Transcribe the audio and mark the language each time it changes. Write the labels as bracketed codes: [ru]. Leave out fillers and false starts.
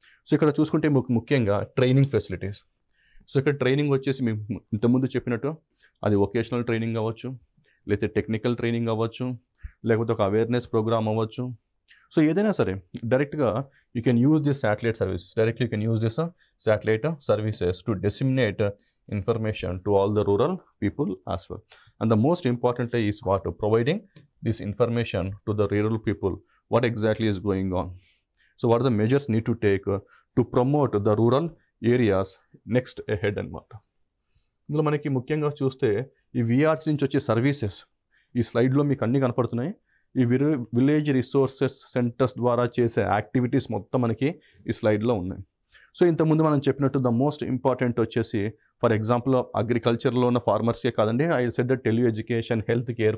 [te] So ఇక్కడ చూసుకుంటే ముఖ్యంగా ట్రైనింగ్ ఫెసిలిటీస్. సో ఇక్కడ ట్రైనింగ్ వచ్చేసి మేము ఇంతకుముందు చెప్పినట్టు అది వొకేషనల్ ట్రైనింగ్ అవ్వచ్చు, లేకపోతే టెక్నికల్ ట్రైనింగ్ అవ్వచ్చు, లేకపోతే ఒక అవేర్నెస్ ప్రోగ్రామ్ అవ్వచ్చు. [en] so [te] ఏదైనా సరే డైరెక్ట్గా [en] You can use this satellite services, directly you can use this satellite services to disseminate information to all the rural people as well. And the most importantly is what? Providing this information to the rural people, what exactly is going on. So what are the measures need to take to promote the rural areas next ahead అన్నమాట. [te] ఇందులో మనకి ముఖ్యంగా చూస్తే ఈ VRS నుంచి వచ్చే services ఈ స్లైడ్లో మీకు అన్నీ కనపడుతున్నాయి. ఈ విలేజ్ రిసోర్సెస్ సెంటర్స్ ద్వారా చేసే యాక్టివిటీస్ మొత్తం మనకి ఈ స్లైడ్లో ఉన్నాయి. సో ఇంతకుముందు మనం చెప్పినట్టు ద మోస్ట్ ఇంపార్టెంట్ వచ్చేసి ఫర్ ఎగ్జాంపుల్ అగ్రికల్చర్లో ఉన్న ఫార్మర్స్కే కాదండి, [en] I said that [te] tele education, health care.